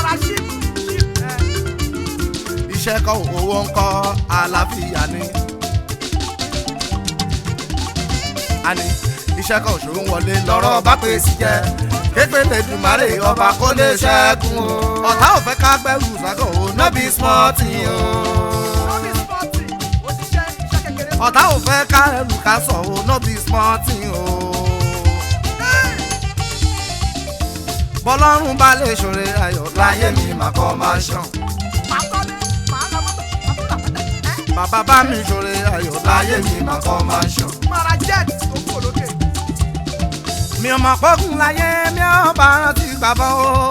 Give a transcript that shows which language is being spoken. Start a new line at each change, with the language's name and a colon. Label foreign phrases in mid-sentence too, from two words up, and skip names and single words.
Yoruba: iṣẹ́ kọ́ owó ń kọ́ àlàáfíà ni. àní iṣẹ́ kan òṣòro wọlé lọ́rọ̀ bá pè sí jẹ́ kékeré dùmarè ọba kó lè ṣẹ́gun o. ọ̀tá ò fẹ́ ká gbẹ́rù sákò o
Nigerian Pidgin: no be small thing o.
Yoruba: ọ̀tá ò fẹ́ ká ẹrù ká sọ̀ o
Nigerian Pidgin: no be small thing o.
Yoruba: bọ́lọ́run bá lè ṣoore ayọ̀ láyé mi máa kọ́ máa ṣàn. bàbá bá mi ṣoore ayọ̀ láyé mi máa kọ́ máa ṣàn. mi ò mọ̀ pọ́kùn láyé mi ò bá rántí bàbá o.